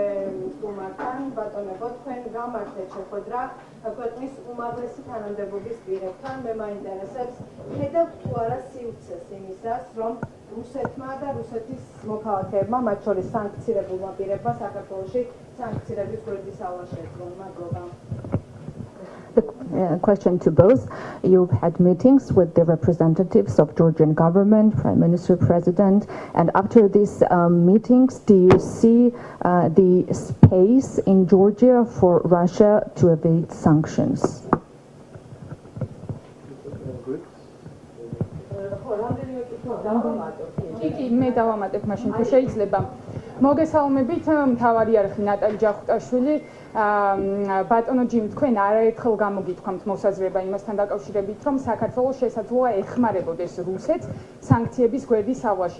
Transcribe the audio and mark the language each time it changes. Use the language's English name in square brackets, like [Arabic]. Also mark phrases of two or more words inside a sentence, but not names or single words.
[Georgian] სტუმართან, ბატონებო, თქვენ გამართეთ შეხვედრა ქვეყნის უმაღლესი თანამდებობის პირებთან, მე მაინტერესებს, ხედავთ თუ არა სივრცეს იმისას, რომ რუსეთმა და რუსეთის მოქალაქეებმა, მათ შორის სანქცირებულმა პირებმა საქართველოში სანქციების გვერდის ალაშეს ეწვონ. მადლობა. [English] Question to both. You've had meetings with the representatives of Georgian government, Prime Minister, President, and after these meetings, do you see the space in Georgia for Russia to evade sanctions? [Georgian] მე დავამატებ მაშინ თუ შეიძლება. მოგესალმებით, მთავარი არხი ნატალი ჯახუტაშვილი. ბატონო ჯიმ, თქვენ არაერთხელ გამოგითქვამთ მოსაზრება იმასთან დაკავშირებით, რომ საქართველოს შესაძლოა ეხმარებოდეს რუსეთს სანქციების გვერდის ალვაში.